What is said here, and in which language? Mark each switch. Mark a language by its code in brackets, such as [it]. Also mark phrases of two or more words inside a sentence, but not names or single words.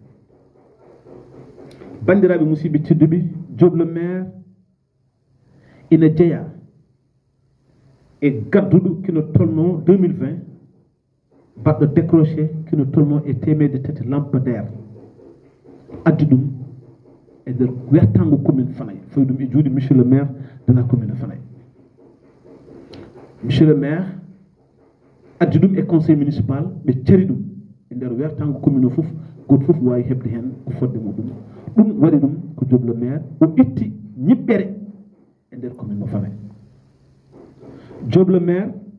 [ff] bandiraɓe musidɓe tedduɓe Diop [fr] le maire [ff] ina jeeya e gadduɗo kino tolno 2020 baɗɗo décroché kino tolno e temedde tati lampadaire addi ɗum e nder wertango commune Fanaye fawi ɗum e juuɗe [fr] monsieur le maire de la commune de Fanaye monsieur le maire [ff] addi ɗum e [fr] conseil municipal [ff] ɓe cari ɗum e nder wertango commune o foof goto foof wawi hebde hen ko fodde muɗum ɗum waɗi ɗum ko Diop [fr] le maire [ff] o itti ñiɓɓere e nder commune mo Fanaye Diop [fr] le maire